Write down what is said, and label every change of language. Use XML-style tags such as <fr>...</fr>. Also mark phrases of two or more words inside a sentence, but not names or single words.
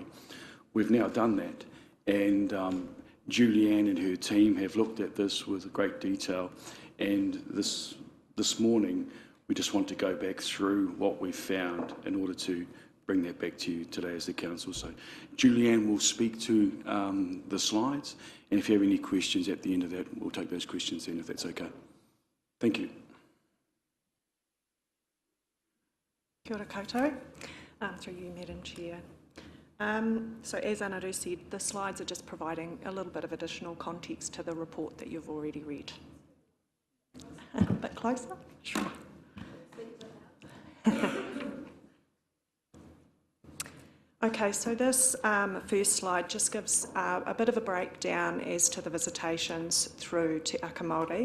<en>We've now done that, and Julianne and her team have looked at this with great detail, and this morning we just want to go back through what we've found in order to bring that back to you today as the council. So Julianne will speak to the slides, and if you have any questions at the end of that, we'll take those questions then, if that's okay. Thank you.</en> <mi>Kia ora koutou.</mi> <en>Through you, Madam Chair. So as Anaru said, the slides are just providing a little bit of additional context to the report that you've already read. A bit closer? Sure. Okay, so this first slide just gives a bit of a breakdown as to the visitations through Te Akamori.</en>